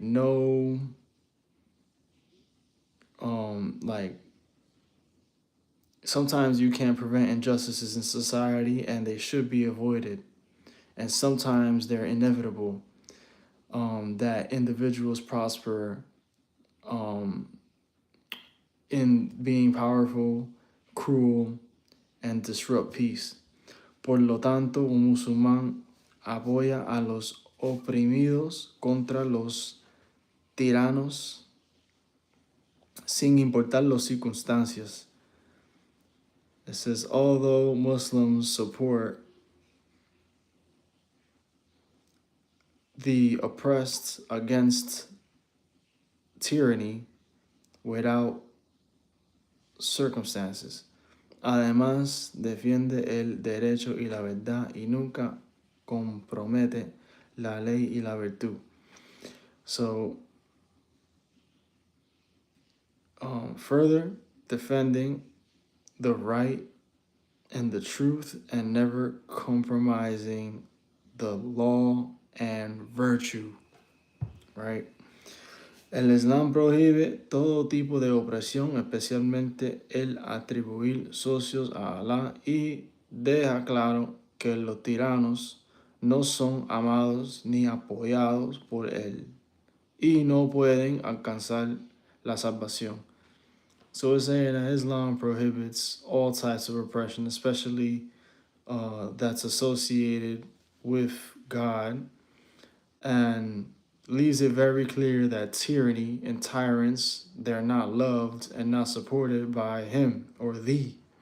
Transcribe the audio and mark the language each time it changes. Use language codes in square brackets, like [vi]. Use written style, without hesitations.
[en] No, like sometimes you can't prevent injustices in society and they should be avoided, and sometimes they're inevitable, that individuals prosper in being powerful, cruel, and disrupt peace. [es] Por lo tanto, un musulmán apoya a los oprimidos contra los tiranos sin importar las circunstancias. [en] It says, although Muslims support the oppressed against tyranny without circumstances. [es] Además, defiende el derecho y la verdad y nunca compromete la ley y la virtud. [en] So, further defending the right and the truth and never compromising the law and virtue, right? [es] El Islam prohíbe todo tipo de opresión, especialmente el atribuir socios a Alá, y deja claro que los tiranos no son amados ni apoyados por él y no pueden alcanzar la salvación. [en] So it's saying that Islam prohibits all types of oppression, especially that's associated with God, and leaves it very clear that tyranny and tyrants, they're not loved and not supported by him or thee.